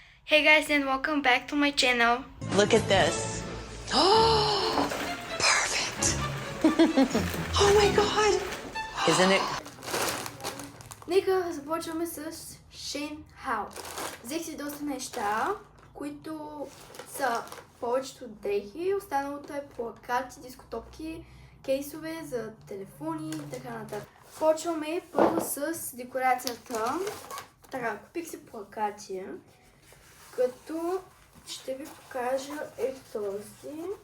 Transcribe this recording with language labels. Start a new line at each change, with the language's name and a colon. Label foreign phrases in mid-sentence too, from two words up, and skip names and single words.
English: Hey guys, and welcome back to my channel. Look at this. Oh, perfect. Oh my God. Isn't it?
Bulgarian: Нека започваме с Шейн Хао. Взех си доста неща, които са повечето дрехи, останалото е плакати, дискотопки, кейсове за телефони и така нататък. Почваме първо с декорацията. Така, купих си плакати, като ще ви покажа този.